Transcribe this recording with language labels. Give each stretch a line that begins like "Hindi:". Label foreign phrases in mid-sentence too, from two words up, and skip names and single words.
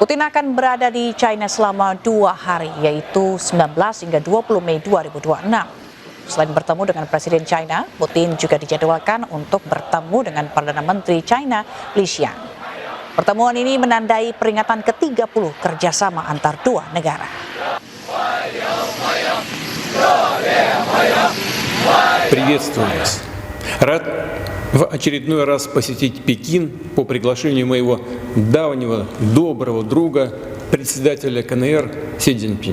Indonesian: Putin akan berada di China selama 2 hari, yaitu 19 hingga 20 Mei 2026. Selain bertemu dengan Presiden China, Putin juga dijadwalkan untuk bertemu dengan Perdana Menteri China, Li Qiang. Pertemuan ini menandai peringatan ke-30 kerjasama antar dua negara.
Russian: Приветствую вас. Рад в очередной раз посетить Пекин по приглашению моего давнего доброго друга, председателя КНР Си Цзиньпиня.